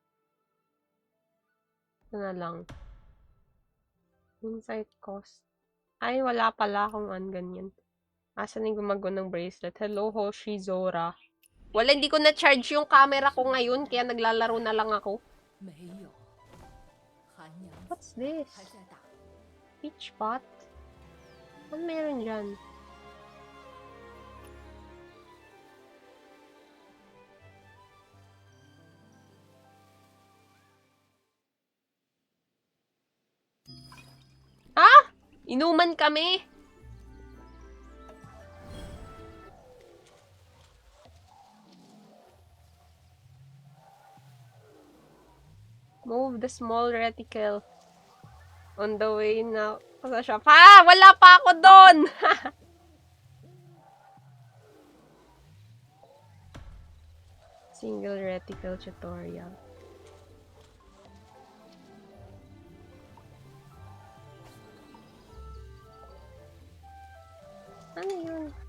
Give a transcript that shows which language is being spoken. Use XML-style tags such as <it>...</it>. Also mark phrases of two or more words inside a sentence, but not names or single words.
<tl>Ito na lang.</tl> <en>Insight cost</en> <tl>Ay, wala pala akong ganyan. Asan yung gumagawa ng bracelet?</tl> <en>Hello, Hoshi Zora.</en> <tl>Wala, hindi ko na-charge yung camera ko ngayon, kaya naglalaro na lang ako.</tl> <zh>没有，韩娘</zh> <en>What's this?</en> <zh>还在打。</zh> <tl>Peach pot? Ano meron dyan? Ah! Inuman kami!</tl> <en>Move the small reticle. On the way</en> <tl>na sa shop. Ha! Wala pa ako doon!</tl> <en>Single reticle tutorial.</en> <tl>Ano yun?</tl>